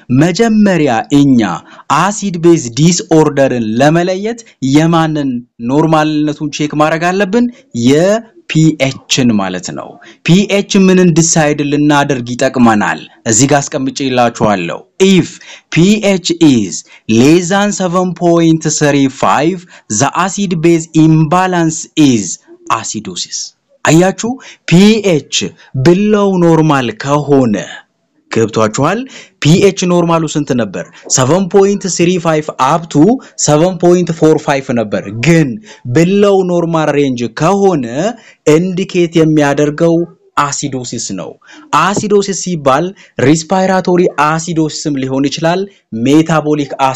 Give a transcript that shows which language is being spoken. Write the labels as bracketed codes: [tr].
[am] መጀመሪያ እኛ acid base disorderን ለመለየት የማንን ኖርማልነቱን ቼክ ማድረግ አለብን? የፒኤችን ማለት ነው። ፒኤች ምንን ዲሳይድ ልናደርግ ይጠቅመናል? እዚህ ጋር አስቀምጬላችኋለሁ። [en] If pH is less than 7.35, the acid base imbalance is acidosis. [am] አያችሁ pH [en] below normal [am] ከሆነ ገብቷችኋል? pH ኖርማሉ ስንት ነበር? 7.35 up to 7.45 ነበር። ግን [en] below normal range [am] ከሆነ ኢንዲኬት የሚያደርገው አሲዶሲስ ነው። አሲዶሲስ ሲባል ሪስፓይራቶሪ አሲዶሲስም ሊሆን ይችላል፣ ሜታቦሊክ